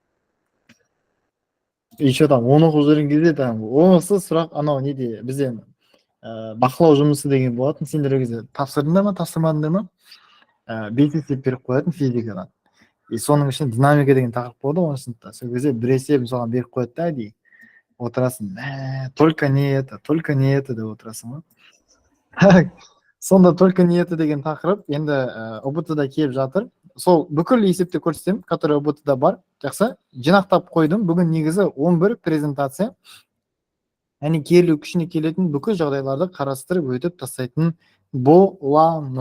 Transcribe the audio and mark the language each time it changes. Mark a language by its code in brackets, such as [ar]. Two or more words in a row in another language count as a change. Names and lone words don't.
[ru] Еще там [kk] 10 оқып жүрген кезде там осы сұрақ анау неде бізде бақылау жұмысы деген болатын. Сендер ол кезде тапсырдыңдар ма, тапсырмадыңдар ма? Бет есеп беріп қоятын физикадан. И соның ішінде динамика деген тақырып болды ғой сыныпта. Сол кезде бір есеп соған беріп қояды да, дей. Отырасың, [ru] только не это [kk] деп отырасың ғой. Сонда [ru] только не это [kk] деген тақырып енді ОБТ-да келіп жатыр. Сол бүкіл есепті көрсетемін, который ОБТ-да бар. Жақсы, жинақтап қойдым. Бүгін негізі 11 презентация. Яғни келу күшіне келетін бүкіл жағдайларды қарастырып өтіп тастайтын боламыз.